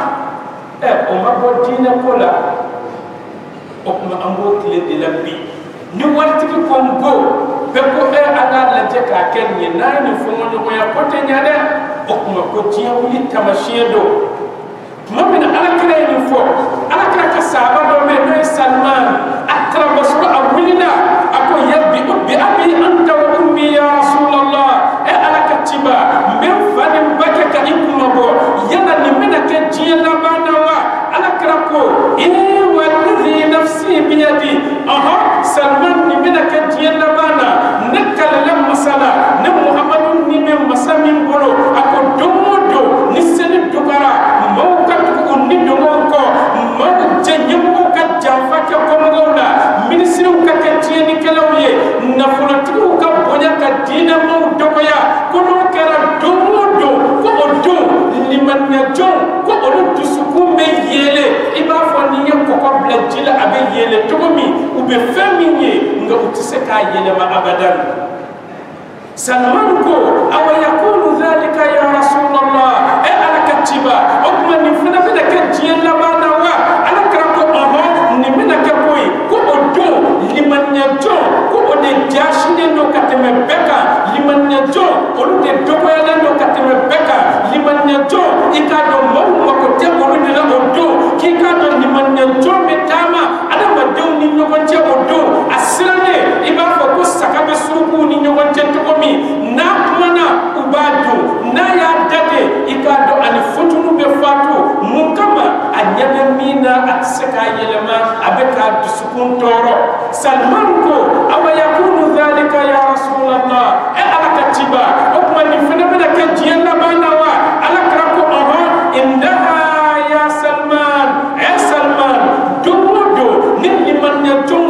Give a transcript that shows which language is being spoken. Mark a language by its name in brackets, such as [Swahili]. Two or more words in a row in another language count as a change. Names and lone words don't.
[Bambara] o ma bɔ diinɛ ko la o tuma an b'o tile de la bi ni waritigi ko n ko bɛɛ ko an k'a lajɛ k'a kɛ nin ye n'a ye nin fɔɲɔgɔnya ko tɛ ɲa dɛ o tuma ko diɲɛ wuli taamasiyɛn don tuma min na Alakira ye nin fɔ Alakira ka sahaba dɔ bɛ yen n'o ye Salman a taara ka sɔrɔ a wulila a ko [Arabic] يا بأبي أنت وأمي يا رسول الله [Bambara] Ala ka ciba n bɛ n fa ni n ba kɛ ka i kuma bɔ yala nin bɛna kɛ diɲɛ laban na wa Alakira ko [Arabic] والذي نفسي بيدي [Bambara] Salman nin bɛna kɛ diɲɛ laban na ne kalila masala ne Muhamadu ni bɛ masa min bolo a ko don o don ni seli dɔgɔyara maaw ka tugu ni dɔngɔw kɔ maaw ɲɛmɔgɔw ka janfa kɛ kɔmɔgɔw la minisiriw ka kɛ tiɲɛnikɛlaw ye nafolotigiw ka bonya ka diinɛmaw dɔgɔya ko n'o kɛra don o don ko o don limaniya jɔnw ko olu dusukun bɛ yeele i b'a fɔ n'i ye kɔgɔ bila ji la a bɛ yeele cogo min u bɛ fɛn min ye nka u tɛ se k'a yɛlɛma abadan Salman ko [Arabic] أويكون ذلك يا رسول الله [Bambara] Ala ka ciba o tuma nin fana bɛna kɛ diɲɛ laban na wa Alakira ko nin bɛna kɛ koyi ko o don limaniya jɔn ko o de jaasinen don ka tɛmɛ bɛɛ kan limaniya jɔn olu de dɔgɔyalen don ka tɛmɛ bɛɛ kan limaniya jɔn i k'a dɔn maaw mako tɛ olu de la o don k'i k'a dɔn limaniya jɔn bɛ taama adamadenw ni ɲɔgɔn cɛ o don a sirannen i b'a fɔ ko saga bɛ surukuw ni ɲɔgɔn cɛ cogo min n'a kumana u b'a dun n'a y'a dade i k'a dɔn ani futunu bɛ faatu mun kama a ɲɛ bɛ min na a tɛ se k'a yɛlɛma a bɛ k'a dusukun tɔɔrɔ Salman ko [Arabic] أويكون ذلك يا رسول الله [Bambara] Ala ka ciba o tuma nin fana bɛna kɛ diɲɛ laban na wa Alakira ko [Arabic] عندها يا سلمان [Bambara] Salman don o don ni limaniya